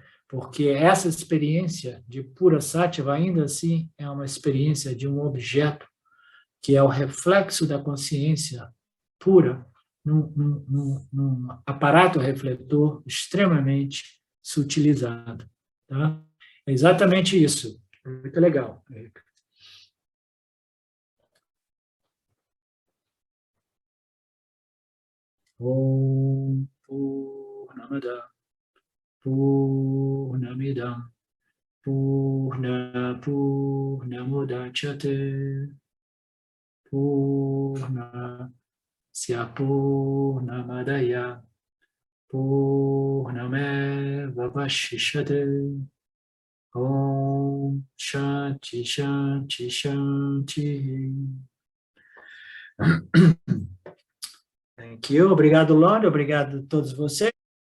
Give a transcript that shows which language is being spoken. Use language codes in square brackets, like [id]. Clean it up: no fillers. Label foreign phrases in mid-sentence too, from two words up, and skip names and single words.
[pt] Porque essa experiência de pura sattva, ainda assim, é uma experiência de um objeto que é o reflexo da consciência pura num aparato refletor extremamente sutilizado. Tá? É exatamente isso. Muito legal. [sa] ॐ पूर्णमद पूर्णमिदं पूर्ण पूर्णमुदच्यते पूर्णस्य पूर्णमादाय पूर्णमेव वशिष्यते. ॐ शान्ति शान्ति शान्ति. [en] Thank you. [pt] Obrigado, Lore. Obrigado a todos vocês.